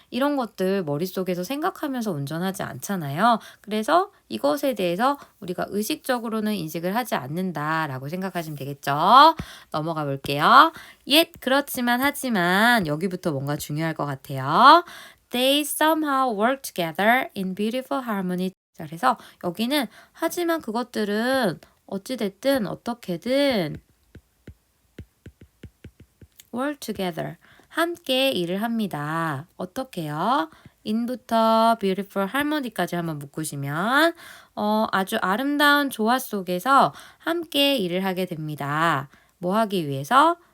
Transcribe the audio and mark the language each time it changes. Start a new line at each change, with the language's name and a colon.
Korean: 이런 것들 머릿속에서 생각하면서 운전하지 않잖아요. 그래서 이것에 대해서 우리가 의식적으로는 인식을 하지 않는다라고 생각하시면 되겠죠. 넘어가 볼게요. 그렇지만 하지만 여기부터 뭔가 중요할 것 같아요.
English: They somehow work together in beautiful harmony.
Korean: 자, 그래서 여기는 하지만 그것들은 어찌됐든 어떻게든
English: work together.
Korean: 함께 일을 합니다. 어떻게요? in부터 beautiful harmony까지 한번 묶으시면 아주 아름다운 조화 속에서 함께 일을 하게 됩니다. 뭐 하기 위해서?